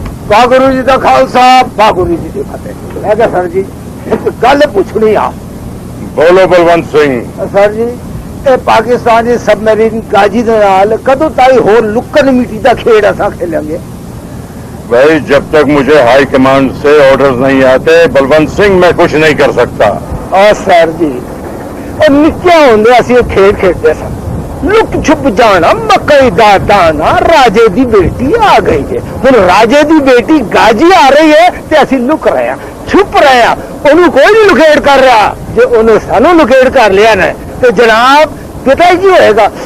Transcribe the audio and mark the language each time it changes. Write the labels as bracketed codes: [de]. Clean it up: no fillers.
[pa] واحگुरु जी का खालसा वाहगुरु जी की फतेह. है सर जी एक गल पूछनी आ. [hi] बोलो बलवंत सिंह. [pa] सर जी ਇਹ ਪਾਕਿਸਤਾਨ ਦੀ ਸਬਮਰੀਨ ਗਾਜੀ ਦੇ ਨਾਲ ਕਦੋਂ ਤਾਈ ਹੋਰ ਲੁੱਕਣ ਮਿੱਟੀ ਦਾ ਖੇਡ ਅਸਾਂ ਖੇਲਾਂਗੇ? [hi] भाई जब तक मुझे हाई कमांड से ऑर्डर्स नहीं आते बलवंत सिंह मैं कुछ नहीं कर सकता. [pa] और सर जी और निक्के होंदे ਅਸੀਂ ਇਹ ਖੇਡ ਖੇਡਦੇ ਸਾਂ. ਲੁੱਕ ਛੁਪ ਜਾਣਾ ਮਕਈ ਦਾ ਦਾਣਾ ਰਾਜੇ ਦੀ ਬੇਟੀ ਆ ਗਈ ਹੈ. ਹੁਣ ਰਾਜੇ ਦੀ ਬੇਟੀ ਗਾਜੀ ਆ ਰਹੀ ਹੈ ਤੇ ਅਸੀਂ ਲੁਕ ਰਹੇ ਹਾਂ ਛੁਪ ਰਹੇ ਹਾਂ. ਉਹਨੂੰ ਕੋਈ ਨਹੀਂ ਲੁਕੇਟ ਕਰ ਰਿਹਾ. ਜੇ ਉਹਨੇ ਸਾਨੂੰ ਲੁਕੇਟ ਕਰ ਲਿਆ ਨਾ ਤੇ ਜਨਾਬ ਪਤਾ ਹੀ ਕੀ ਹੋਏਗਾ.